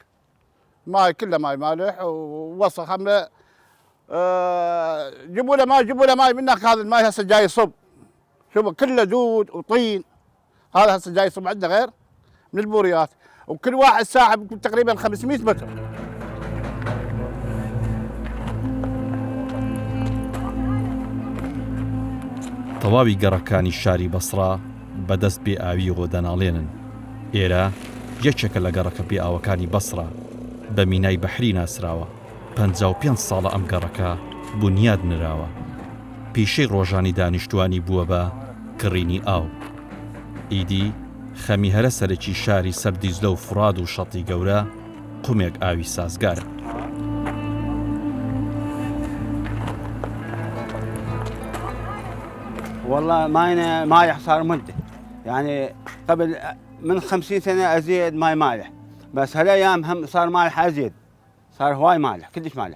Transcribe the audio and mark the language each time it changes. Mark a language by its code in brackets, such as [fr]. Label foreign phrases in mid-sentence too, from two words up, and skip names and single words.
[ar] ماي كله ماي مالح ووسخ حمله. جيبوا له ماي منك. هذا الماي هسه جاي يصب، شوفوا كله دود وطين. هذا هسه جاي يصب عندنا غير من البوريات، وكل واحد ساحب تقريبا 500 متر. [ckb] تەواوی گەڕەکانی شاری بەسڕا بەدەست بێ ئاوی ڕۆدەناڵێنن. ئێرە یەکێکە لە گەڕەکە بێ ئاوەکانی بەسڕا بە مینای بەحری ناسراوە. 55 ساڵە ئەم گەڕەکە بنیاد نراوە. پیشەی ڕۆژانی دانیشتوانی بووە بە کڕینی ئاو. ئیدی خەمی هەرە سەرەکی شاری سەردیزلە و فراد و شەتی گەورە قومێک ئاوی سازگارە. [ar] والله ماينا مالح صار مدة، يعني قبل من 50 سنة أزيد ماي مالح، بس هالأيام هم صار مالح أزيد، صار هواي مالح كلش مالح.